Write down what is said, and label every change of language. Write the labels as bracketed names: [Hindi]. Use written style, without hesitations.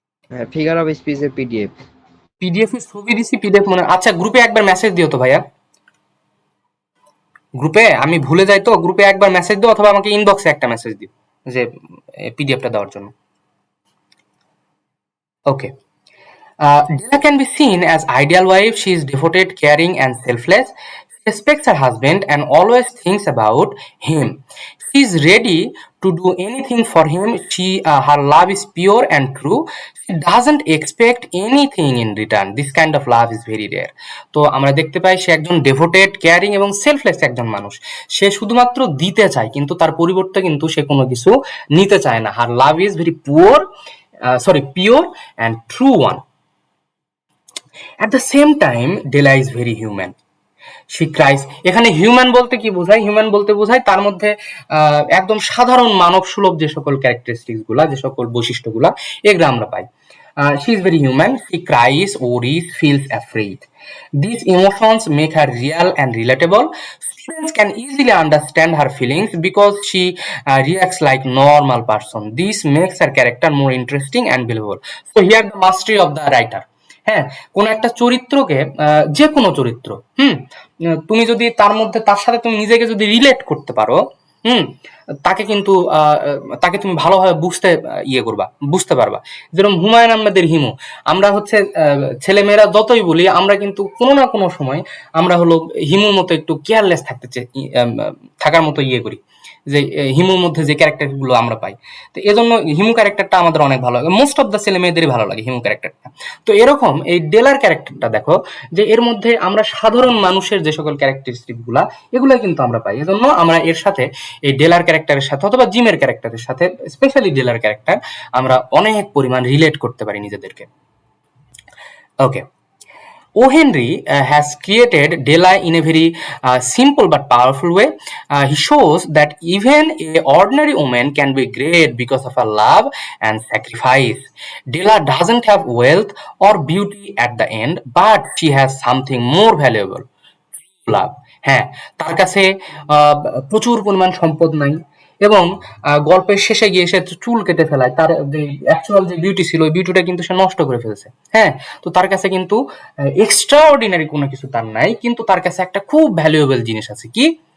[Bangla] হ্যাঁ, figure of স্পিচের PDF. PDF এর ছবি দিছি, পিডিএফ মনে, আচ্ছা গ্রুপে একবার মেসেজ দিও তো ভাইয়া, গ্রুপে আমি ভুলে যাই তো, গ্রুপে একবার মেসেজ দিও অথবা আমাকে ইনবক্সে একটা মেসেজ দিও যে পিডিএফটা দেওয়ার জন্য। ওকে। [English] Della can be seen as ideal wife. She is devoted, caring, and selfless. She respects her husband and always thinks about him. She is ready to do anything for him. Her love is pure and true. She doesn't expect anything in return. This kind of love is very rare. [Bangla] তো আমরা দেখতে পাই সে একজন devoted, caring এবং selfless একজন মানুষ। সে শুধুমাত্র দিতে চায়, কিন্তু তার পরিবর্তে কিন্তু সে কোনো কিছু নিতে চায় না। [English] Her love is very poor, pure and true one. At the same time, Della is very human. She cries. [Bangla] এখানে হিউম্যান বলতে কি বোঝায়? হিউম্যান বলতে বোঝায় তার মধ্যে একদম সাধারণ মানব সুলভ যে সকল ক্যারেক্টারিস্টিক্স গুলা, যে সকল বৈশিষ্ট্যগুলা, এগুলো আমরা পাই। [English] She is very human. She cries, worries, feels afraid. These emotions make her real and relatable. Students can easily understand her feelings because she reacts like normal person. This makes her character more interesting and believable. So here the mastery of the writer. [Bangla] হ্যাঁ, কোন একটা চরিত্রকে, যে কোনো চরিত্র, তুমি যদি তার মধ্যে তার সাথে তুমি নিজেকে যদি রিলেট করতে পারো, হুম তাকে কিন্তু তাকে তুমি ভালোভাবে বুঝতে পারবা। যেরকম হুমায়ুন আহমেদের হিমু, আমরা হচ্ছে ছেলেমেয়েরা যতই বলি, আমরা কিন্তু কোনো না কোনো সময় আমরা হলো হিমুর মতো একটু কেয়ারলেস থাকার মতো করি, যে হিমুর মধ্যে যে ক্যারেক্টার গুলো আমরা পাই। তো এজন্য হিমু ক্যারেক্টারটা আমাদের অনেক ভালো লাগে, [English] most of the [Bangla] ছেলে মেয়েদেরই ভালো লাগে হিমু ক্যারেক্টারটা। তো এরকম এই ডেলার ক্যারেক্টারটা দেখো, যে এর মধ্যে আমরা সাধারণ মানুষের যে সকল ক্যারেক্টারিস্টিক গুলা, এগুলো কিন্তু আমরা পাই। এজন্য আমরা এর সাথে, এই ডেলার ক্যারেক্টারের সাথে অথবা জিমের ক্যারেক্টারের সাথে, স্পেশালি ডেলার ক্যারেক্টার, আমরা অনেক পরিমাণ রিলেট করতে পারি নিজেদেরকে। ওকে। O. [English] Henry has created Della in a very simple but powerful way. He shows that even a ordinary woman can be great because of her love and sacrifice. Della doesn't have wealth or beauty at the end, but she has something more valuable: love. [Bangla] হ্যাঁ, তার কাছে প্রচুর পরিমাণ সম্পদ নাই, এবং গল্পের শেষে গিয়ে সে চুল কেটে ফেলায়, তার যে অ্যাকচুয়াল যে বিউটি ছিল ওই বিউটিটা কিন্তু সে নষ্ট করে ফেলেছে। হ্যাঁ, তো তার কাছে কিন্তু এক্সট্রা অর্ডিনারি কোনো কিছু তার নাই, কিন্তু তার কাছে একটা খুব ভ্যালুয়েবল জিনিস আছে, কি?